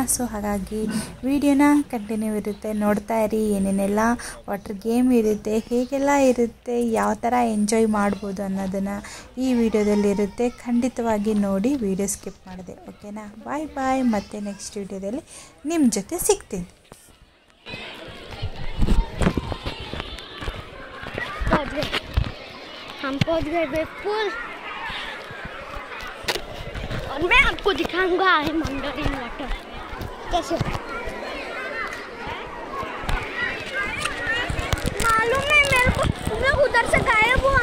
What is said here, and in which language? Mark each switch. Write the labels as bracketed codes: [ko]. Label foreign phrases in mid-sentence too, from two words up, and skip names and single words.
[kn] ಸೊ ಹಾಗಾಗಿ ವಿಡಿಯೋನ ಕಂಟಿನ್ಯೂ ಇರುತ್ತೆ, ನೋಡ್ತಾ ಇರಿ. ಏನೇನೆಲ್ಲ [en] water game [kn] ಇರುತ್ತೆ, ಹೇಗೆಲ್ಲ ಇರುತ್ತೆ, ಯಾವ ಥರ ಎಂಜಾಯ್ ಮಾಡ್ಬೋದು ಅನ್ನೋದನ್ನು ಈ ವಿಡಿಯೋದಲ್ಲಿರುತ್ತೆ. ಖಂಡಿತವಾಗಿ ನೋಡಿ, [en] video skip [kn] ಮಾಡಿದೆ, ಓಕೆನಾ? [en] bye bye. [kn] ಮತ್ತೆ ನೆಕ್ಸ್ಟ್ ವಿಡಿಯೋದಲ್ಲಿ ನಿಮ್ಮ ಜೊತೆ ಸಿಗ್ತೀನಿ. [hi] हम पहुंच गए बिल्कुल, और मैं आपको दिखाऊंगा मंडरिंग वाटर कैसे। मालूम है मेरे को, मैं उधर से गायब हुआ.